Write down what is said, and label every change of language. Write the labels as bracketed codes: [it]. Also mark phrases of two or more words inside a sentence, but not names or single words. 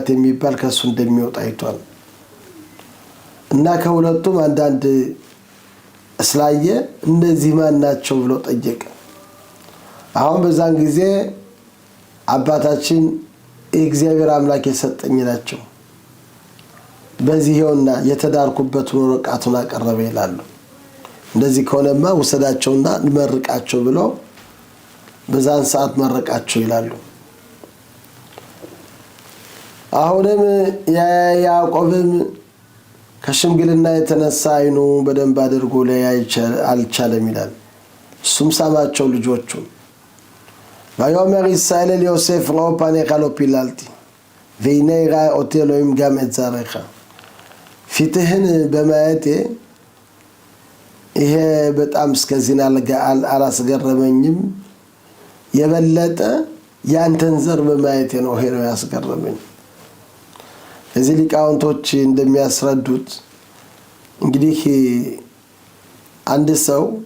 [am] የሚባል ከሱ እንደሚወጣ አይቷል። እና ከሁለቱም አንዳንድ እስላየ እነዚህ ማን ናቸው ብሎ ጠየቀ። አሁን በዛን ጊዜ አባታችን እግዚአብሔር አምላክ የሰጠኝ ናቸው በዚህ ይሆንና የተዳርኩበትን ወረቀቱን አቀረበ ይላሉ። እንደዚህ ከሆነማ ወሰዳቸውና ልመርቃቸው ብሎ በዛን ሰዓት መረቃቸው ይላሉ። አሁንም ያዕቆብም ከሽምግልና የተነሳ አይኑ በደንብ አድርጎ ሊያይ አልቻለም ይላል። እሱም ሳማቸው ልጆቹ [he] ויאמר ישראל אל יוסף ראו פניך לא פיללתי והנה יראה אותי אלוהים גם את זרעך [am] ፊትህን በማየቴ ይሄ በጣም እስከዚህና አላስገረመኝም የበለጠ ያንተን ዘር በማየቴ ነው ይሄ ነው ያስገረመኝ። እዚህ ሊቃውንቶች እንደሚያስረዱት እንግዲህ አንድ ሰው